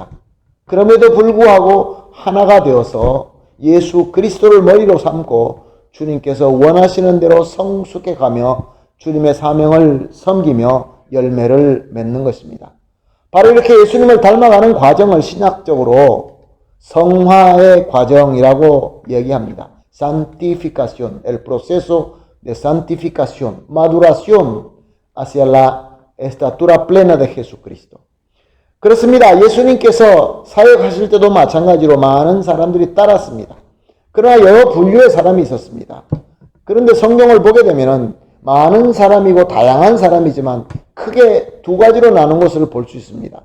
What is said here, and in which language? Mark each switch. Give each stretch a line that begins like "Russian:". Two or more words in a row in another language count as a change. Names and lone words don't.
Korean: 그럼에도 불구하고 하나가 되어서 예수 그리스도를 머리로 삼고 주님께서 원하시는 대로 성숙해 가며 주님의 사명을 섬기며 열매를 맺는 것입니다. 바로 이렇게 예수님을 닮아가는 과정을 신학적으로 성화의 과정이라고 얘기합니다.
Spanish: Santificación, el proceso de santificación, maduración hacia la estatura plena de Jesucristo.
Korean: 그렇습니다. 예수님께서 사역하실 때도 마찬가지로 많은 사람들이 따랐습니다. 그러나 여러 분류의 사람이 있었습니다. 그런데 성경을 보게 되면 많은 사람이고 다양한 사람이지만 크게 두 가지로 나눈 것을 볼 수 있습니다.